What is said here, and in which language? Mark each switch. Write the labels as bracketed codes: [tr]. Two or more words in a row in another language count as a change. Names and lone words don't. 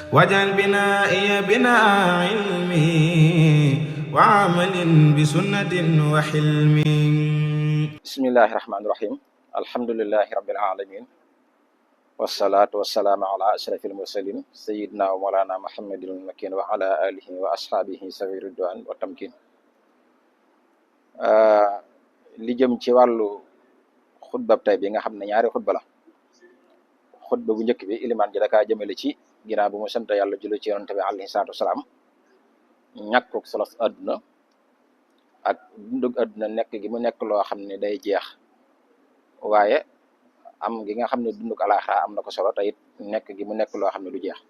[ar] واجعل بنائي بناء علم وعمل بسنة وحلم. بسم الله الرحمن الرحيم. الحمد لله رب العالمين، والصلاة والسلام على أشرف المرسلين سيدنا ومولانا محمد المكين وعلى آله وأصحابه سوي الرضوان والتمكين. [wo] li jëm ci wàllu xutbab tey bi nga xam ne ñaari xutba la. xutba bu njëkk bi ilimaan ji dakaa jëmale ci ginnaaw bu mu sant yàlla julli ci yonante bi [ar] عليه الصلاة والسلام [wo] ñàkkuk solos àdduna ak dundug àdduna nekk gi mu nekk loo xam ne day jeex, waaye am gi nga xam ne dundug alaaxira am na ko solo te it nekk gi mu nekk loo xam ne du jeex.